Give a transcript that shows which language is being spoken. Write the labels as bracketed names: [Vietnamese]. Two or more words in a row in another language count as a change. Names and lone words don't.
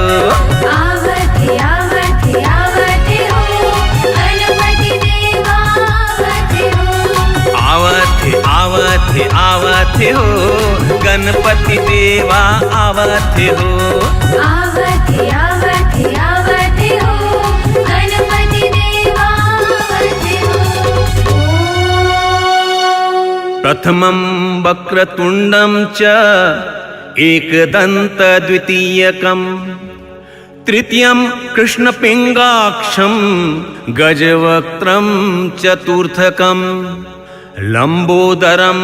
[Hindi] आवत हो, गणपति देवा आवत हो। आवत हो, गणपति देवा आवत हो। आवत हो, गणपति देवा आवत हो। [Sanskrit] प्रथमं वक्रतुण्डं च एकदन्त द्वितीयकम्, तृतीयं कृष्णपिङ्गाक्षं गजवक्त्रं चतुर्थकम्, लंबोदरं